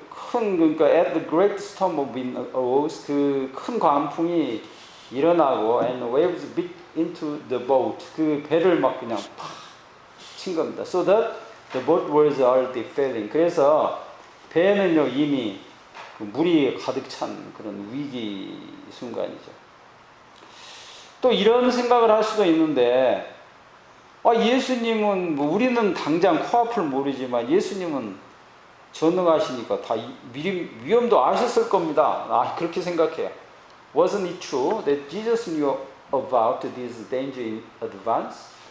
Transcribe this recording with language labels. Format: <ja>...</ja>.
<en>그러니까 at the great storm of wind arose,</en> <ko>그 큰 광풍이 일어나고</ko> <en>and waves beat into the boat.</en> <ko>그 배를 막 그냥 팍 친 겁니다.</ko> <en>So that the boat was already filling.</en> <ko>그래서 배는요 이미 물이 가득 찬 그런 위기 순간이죠. 또 이런 생각을 할 수도 있는데, 예수님은 뭐 우리는 당장 코앞을 모르지만 예수님은 전능하시니까 다 위험도 아셨을 겁니다. 그렇게 생각해요.</ko> <en>Wasn't it true that Jesus knew about this danger in advance?</en>